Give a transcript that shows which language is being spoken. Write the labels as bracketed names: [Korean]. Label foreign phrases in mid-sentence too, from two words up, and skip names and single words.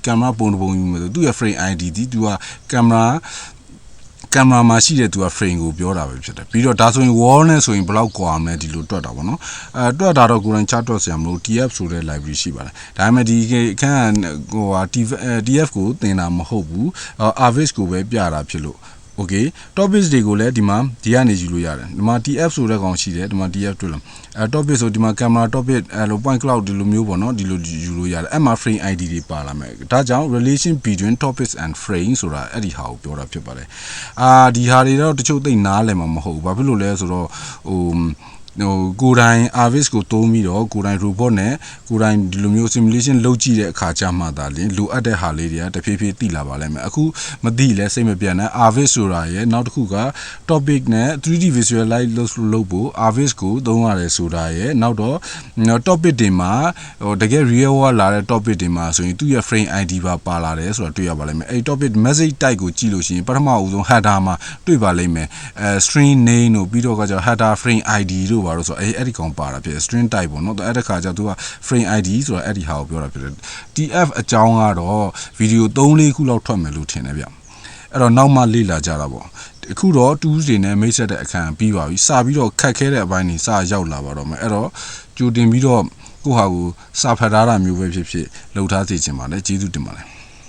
[Burmese] camera ပုံယူမယ်ဆိုသူ့ရဲ့ [English] frame ID [Burmese] ဒီသူက camera မှာရှိတဲ့သူက frame ကိုပြောတာပဲဖြစ်တယ်ပြီးတော့ဒါဆိုရင် wall နဲ့ဆိုရင်ဘယ်လောက်ကွာမလဲဒီလိုတွက်တာပေါ့နော်တွက်တာတော့ကိုယ်တိုင် chart တွက်စရာမလို TF ဆိုတဲ့ library ရှိပါတယ်ဒါပေမဲ့ဒီအခန်းဟိုဟာ TF ကိုသင်တာမဟုတ်ဘူး Rviz ကိုပဲပြတာဖြစ်လို့ [English] okay topics [Burmese] တွေကိုလည်းဒီကနေယူ လို့ရတယ်ဒီမှာ TF ဆိုတဲ့ကောင်ရှိတယ်ဒီမှာ TF တွေ့လားtopic ဆိုဒီမှာ [English] camera topic [Burmese] လို [English] point cloud [Burmese] ဒီလိုမျိုးပေါ့နော်ဒီလိုယူလို့ရတယ်အဲ့မှာ [English] frame ID [Burmese] တွေပါလာမယ်ဒါကြောင့် [English] relation between topics and frame [Burmese] ဆိုတာအဲ့ဒီဟာကိုပြောတာဖြစ်ပါတယ်ဒီဟာတွေတော့တချို့ သိနားလည်မှာမဟုတ်ဘူးဘာဖြစ်လို့လဲဆိုတော့ကိုယ်တိုင် Rviz ကိုသုံးပြီးတော့ကိုယ်တိုင် robot နဲ့ကိုယ်တိုင်ဒီလိုမျိုး simulation လုပ်ကြည့်တဲ့အခါကျမှသာလင်လိုအပ်တဲ့ဟာလေးတွေကတဖြည်းဖြည်းသိလာပါလိမ့်မယ်အခု မသိလဲစိတ်မပြတ်နဲ့ Rviz ဆိုတာရဲ့နောက်တစ်ခုက topic နဲ့ [English] 3D visualize [Burmese] လုပ်ဖို့ Rviz ကိုသုံးရတယ်ဆိုတာရဲ့နောက်တော့ topic တွေမှာတကယ် [English] real world [Burmese] လာတဲ့ topic တွေမှာဆိုရင်သူ့ရဲ့ [English] frame ID [Burmese] ပါလာတယ်ဆိုတာတွေ့ရပါလိမ့်မယ်အဲ့ [English] topic message type [Burmese] ကိုကြည့်လို့ရှိရင်ပထမအဦးဆုံး header မှာတွေ့ပါလိမ့်မယ် [English] string name [Burmese] တို့ပြီးတော့ကကျ [English] header frame ID [Burmese] တို့ပါလို့ဆိုအဲ့ဒီကောင်ပါတာဖြစ် [English] string type [Burmese] ပေါ့နော်အဲ့တခါကျသူက [English] frame ID [Burmese] ဆိုတာအဲ့ဒီဟာကိုပြောတာဖြစ်တယ် TF အကြောင်းကတော့ဗီဒီယို 3-4 ခုလောက်ထွက်မယ်လို့ထင်တယ်ဗျအဲ့တော့နောက်မှလေ့လာကြတာပေါ့ အခုတော့ tools တွေနဲ့မိတ်ဆက်တဲ့အခါပြီးပါပြီစပြီးတော့ခက်ခဲတဲ့အပိုင်းတွေစရောက်လာပါတော့မယ်အဲ့တော့ကြိုတင်ပြီးတော့ကိုဟာကိုစာဖတ်ထားတာမျိုးပဲဖြစ်လှုပ်ထားစေချင်ပါတယ်ကျေးဇူးတင်ပါတယ်